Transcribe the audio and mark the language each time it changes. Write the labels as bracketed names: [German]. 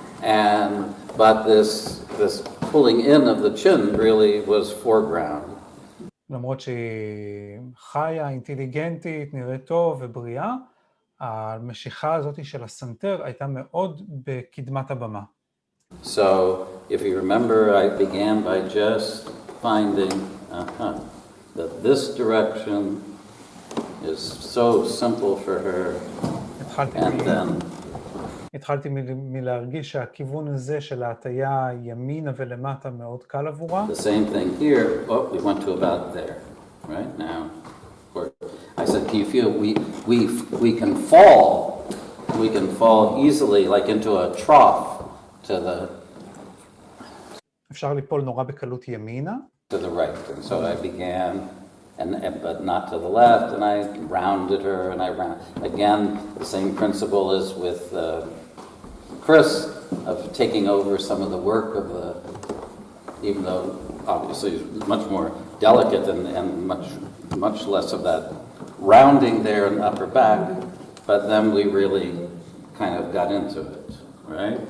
[English] But this pulling in of the chin really was foreground. [Hebrew] למרות שהיא חיה, אינטליגנטית, נראית טוב ובריאה, המשיכה הזאת של הסנטר הייתה מאוד בקדמת הבמה. [English] So, if you remember, I began by just finding that this direction is so simple for her, and then [Hebrew] התחלתי מלהרגיש שהכיוון הזה של ההטייה ימינה ולמטה מאוד קל עבורה. [English] The same thing here. Oh, we went to about there, right now. I said, can you feel we can fall easily like into a trough to the [Hebrew] אפשר ליפול נורא בקלות ימינה. [English] To the right, and so I began, but not to the left, and I rounded her, and I round again. The same principle as with Chris of taking over some of the work of the, even though obviously it's much more delicate and much less of that rounding there in the upper back, but then we really kind of got into it, right?